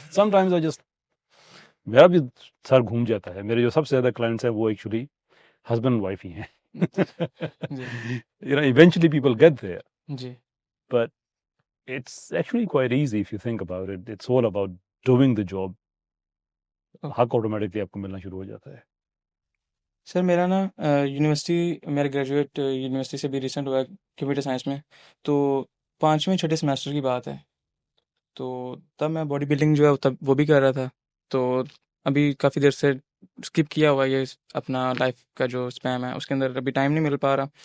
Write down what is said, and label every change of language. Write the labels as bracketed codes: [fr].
[en] Sometimes I just [ur] میرا بھی سر گھوم جاتا ہے. میرے جو سب سے زیادہ کلائنٹس ہیں وہ ایکچولی ہسبینڈ وائف ہی ہیں. [en] Eventually people get there. But it's actually quite easy if you think about it. It's all about doing the job. [ur] حق آٹومیٹکلی آپ کو ملنا شروع ہو جاتا ہے. سر میرا نا یونیورسٹی، میرا گریجویٹ یونیورسٹی سے بھی ریسنٹ ہوا ہے کمپیوٹر سائنس میں، تو 5ویں 6ٹھے سیمیسٹر کی بات ہے. تو تب میں باڈی بلڈنگ جو ہے تب وہ بھی کر رہا تھا. تو ابھی کافی دیر سے اسکپ کیا ہوا یہ اپنا لائف کا جو اسپیم ہے اس کے اندر ابھی ٹائم نہیں مل پا رہا.